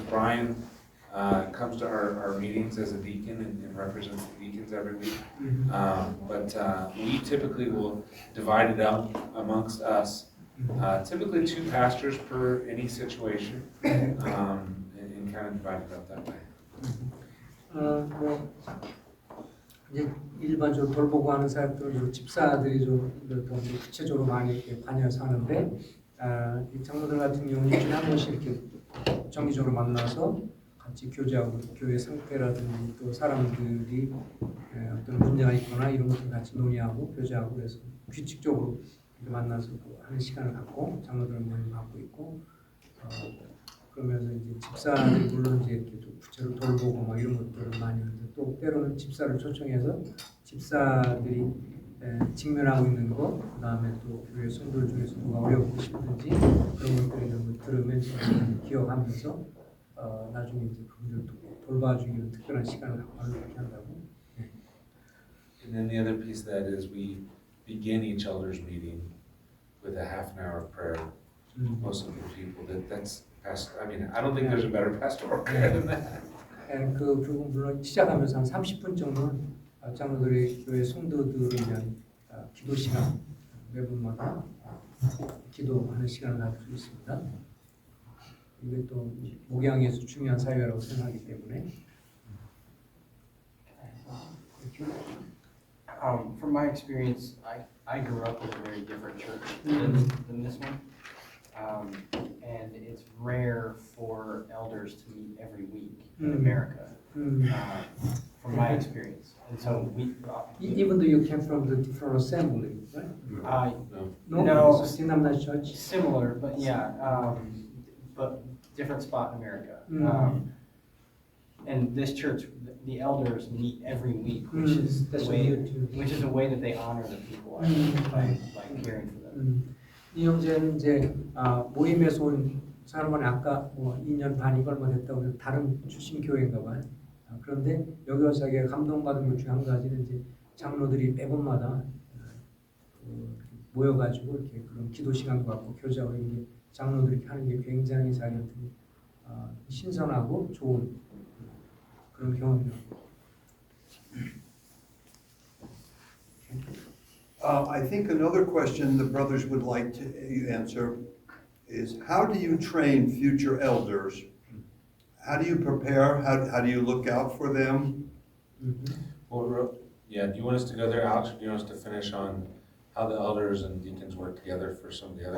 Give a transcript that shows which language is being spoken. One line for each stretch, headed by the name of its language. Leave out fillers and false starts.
English: Brian comes to our meetings as a deacon and represents the deacons every week. But we typically will divide it up amongst us. Typically 2 pastors per any situation, and kind of divide it up that way.
Korean: 이제 일반적으로 돌보고 하는 사람들은 집사들이 좀 구체적으로 많이 이렇게 관여해서 하는데 이 장로들 같은 경우는 일주일에 한 번씩 이렇게 정기적으로 만나서 같이 교제하고 교회 상태라든지 또 사람들이 어떤 문제가 있거나 이런 것들 같이 논의하고 교제하고 그래서 규칙적으로 이렇게 만나서 하는 시간을 갖고 장로들 모임 갖고 있고 그러면서 이제 집사들이 물론 이제 이렇게 또 구체로 돌보고 막 이런 것들을 많이 하는데 또 때로는 집사를 초청해서 집사들이 직면하고 있는 거 그다음에 또 교회 성도들 중에서 누가 어렵고 싶은지 그런 것들 이런 걸 들으면서 기억하면서 나중에 이제 그분들 돌봐주기 위한 특별한 시간을 갖고 그렇게 한다고.
English: And then the other piece of that is we begin each elders meeting with a half an hour of prayer. Most of the people that's I mean, I don't think there's a better pastoral care than that.
Korean: 그 부분 물론 시작하면서 한 30분 정도는 장로들이 교회 성도들을 위한 기도 시간 매분마다 기도하는 시간을 가질 수 있습니다. 이게 또 목양에서 중요한 사회라고 생각하기 때문에.
English: From my experience, I grew up in a very different church than this one. And it's rare for elders to meet every week in America, from my experience. And so we... Even though you came from the different assembly, right? No, Synod Church? similar, but yeah, but different spot in America. And this church, the elders meet every week, which is the way that they honor the people by caring for them.
Korean: 이 형제는 이제 모임에서 온 사람은 아까 뭐 2년 반이고 얼마 됐다고 해서 다른 출신 교회인가 봐요. 그런데 여기 와서 자기가 감동받은 것 중에 한 가지는 이제 장로들이 매번마다 모여가지고 이렇게 그런 기도 시간도 갖고 교제하고 이런 게 장로들이 하는 게 굉장히 자기한테 신선하고 좋은 그런 경험이에요.
English: I think another question the brothers would like to answer is how do you train future elders? How do you prepare? How do you look out for them? Well, yeah, do you want us to go there, Alex, or do you want us to finish on how the elders and deacons work together for some of the other?